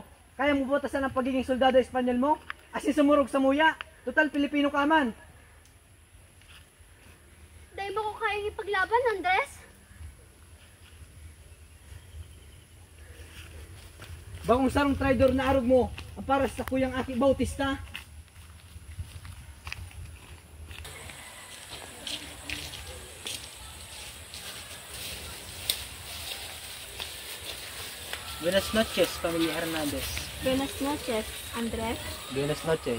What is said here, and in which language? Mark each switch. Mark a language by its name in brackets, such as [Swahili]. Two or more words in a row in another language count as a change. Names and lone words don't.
[Bikol] Kaya mo butasan ang pagiging soldado Espanyol mo? Asin sumurog sa muya. Total Pilipino ka man. Dahil ba ko kaya ipaglaban, Andres? Bagong sarong traidor na arog mo. Ang para sa kuyang aki Bautista. [Spanish] Buenas noches, Pamilya Hernandez. Buenas noches, Andres. Buenas noches.